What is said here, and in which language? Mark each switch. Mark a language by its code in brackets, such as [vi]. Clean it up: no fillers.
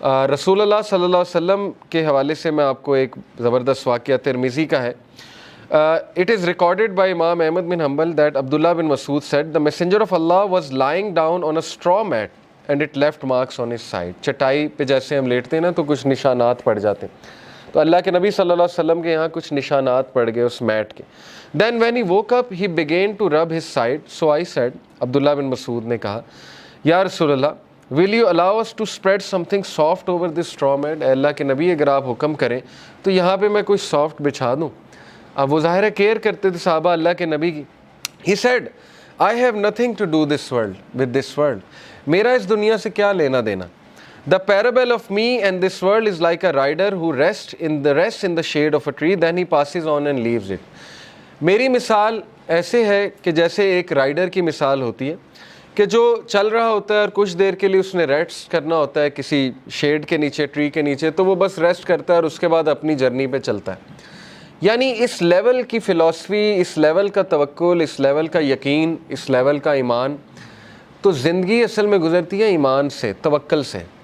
[ur] رسول اللہ صلی اللہ علیہ وسلم کے حوالے سے میں آپ کو ایک زبردست واقعہ ترمذی کا ہے. [en] It is recorded by Imam Ahmad bin Hanbal that Abdullah bin Mas'ud said, the messenger of Allah was lying down on a straw mat and it left marks on his side. [ur] چٹائی پہ جیسے ہم لیٹتے ہیں نا تو کچھ نشانات پڑ جاتے ہیں, تو اللہ کے نبی صلی اللہ علیہ وسلم کے یہاں کچھ نشانات پڑ گئے اس میٹ کے. [en] Then when he woke up, he began to rub his side. So I said, [ur] عبداللہ بن مسعود نے کہا, [en] یا رسول اللہ, will you allow us to spread something soft over this straw mat? [ur] اے اللہ کے نبی اگر آپ حکم کریں تو یہاں پہ میں کوئی سافٹ بچھا دوں. اب وہ ظاہر کیئر کرتے تھے صحابہ اللہ کے نبی کی. [en] He said, I have nothing to do with this world. [ur] میرا اس دنیا سے کیا لینا دینا. [en] The parable of me and this world is like a rider who rests in the shade of a tree, then he passes on and leaves it. [ur] میری مثال ایسے ہے کہ جیسے ایک رائڈر کی مثال ہوتی ہے کہ جو چل رہا ہوتا ہے اور کچھ دیر کے لیے اس نے ریسٹ کرنا ہوتا ہے کسی شیڈ کے نیچے, ٹری کے نیچے, تو وہ بس ریسٹ کرتا ہے اور اس کے بعد اپنی جرنی پہ چلتا ہے. یعنی اس لیول کی فلسفی, اس لیول کا توکل, اس لیول کا یقین, اس لیول کا ایمان, تو زندگی اصل میں گزرتی ہے ایمان سے, توکل سے.